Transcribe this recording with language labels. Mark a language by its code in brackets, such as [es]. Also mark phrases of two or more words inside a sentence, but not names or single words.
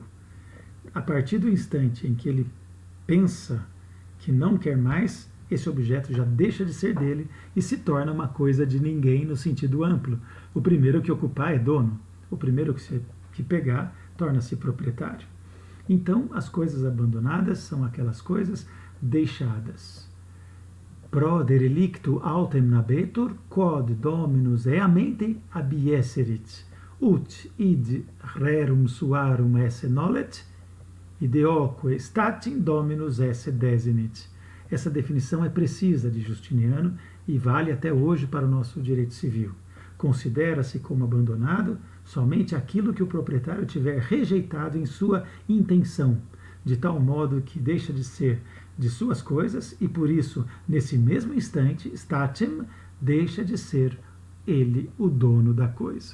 [pt] A partir do instante em que ele pensa que não quer mais, esse objeto já deixa de ser dele e se torna uma coisa de ninguém no sentido amplo. O primeiro que ocupar é dono. O primeiro que pegar torna-se proprietário. Então, as coisas abandonadas são aquelas coisas deixadas. [la] Pro derelictu autem nabetur, quod dominus eamente abiesserit, ut id rerum suarum esse nolet, ideoque statim dominus esse desinit. [pt] Essa definição é precisa de Justiniano e vale até hoje para o nosso direito civil. Considera-se como abandonado somente aquilo que o proprietário tiver rejeitado em sua intenção, de tal modo que deixa de ser de suas coisas e, por isso, nesse mesmo instante, statim, deixa de ser ele o dono da coisa.